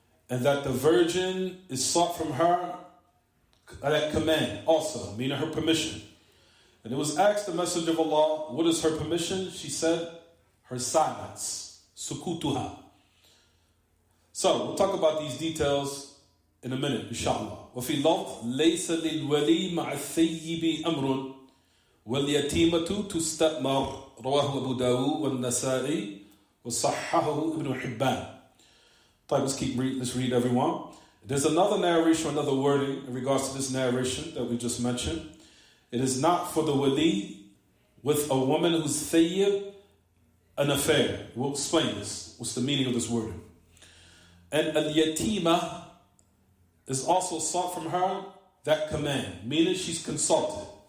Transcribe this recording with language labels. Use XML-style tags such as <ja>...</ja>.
<en>And that the virgin is sought from her at command also, meaning her permission. And it was asked the Messenger of Allah, what is her permission? She said, her silence. Sukutuha. So, we'll talk about these details in a minute, inshallah.</en> <ar>وفي لفظ ليس للولي مع الثيب أمر واليتيمة تستأمر رواه أبو داود والنسائي وصححه ابن حبان.</ar> <en>Let's read everyone. There's another narration, another wording in regards to this narration that we just mentioned. It is not for the wali with a woman who's thayyib an affair. We'll explain this. What's the meaning of this wording? And al-yatima is also sought from her that command, meaning she's consulted.</en>